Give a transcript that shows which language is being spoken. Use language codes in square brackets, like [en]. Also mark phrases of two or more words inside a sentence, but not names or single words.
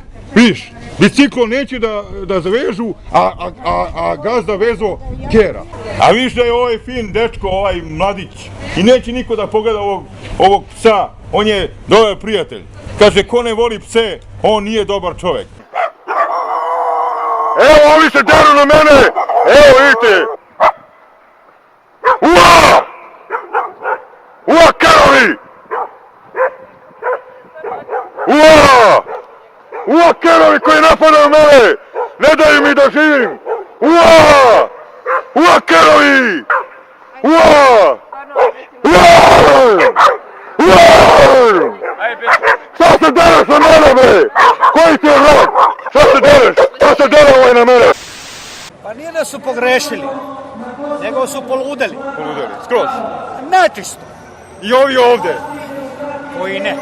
[sr] Viš, biciklo neće da zavežu, a gazda vezo kera. A viš da je ovaj fin dečko, ovaj mladić, i neće niko da pogleda ovog psa, on je dobar prijatelj. Kaže, ko ne voli pse, on nije dobar čovek. Evo, ovi se deru na mene! Evo, vidite! Ua! Ua, kerovi! Ua! Ua, kerovi koji napadaju mene! Ne daju mi da živim! Ua! Ua, kerovi! Ua! Ua! Ua! Šta se dereš na mene, bre? Koji ti je rok? Šta se dereš? Šta se dere ovaj na mene? Pa nije da su pogrešili, nego su poludeli. Poludeli, skroz. Načisto. I ovi ovde. Koji ne?